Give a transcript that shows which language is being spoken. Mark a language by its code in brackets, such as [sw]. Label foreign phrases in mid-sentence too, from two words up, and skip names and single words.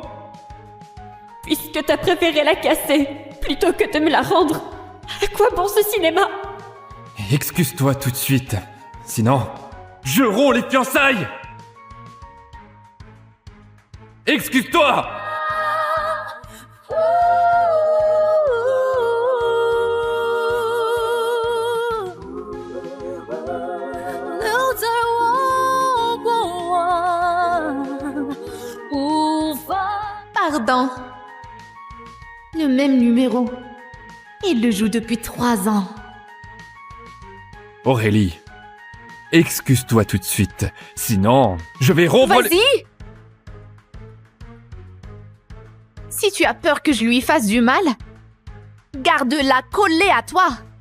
[fr] Puisque t'as préféré la casser, plutôt que de me la rendre. À quoi bon ce cinéma? Excuse-toi tout de suite. Sinon, je romps les fiançailles! Excuse-toi! [zh] 留在我过往，无法。 [fr] Pardon. Le même numéro. Il le joue depuis 3 ans. Aurélie, excuse-toi tout de suite. Sinon, je vais rompre les... Vas-y! Si tu as peur que je lui fasse du mal, garde-la collée à toi.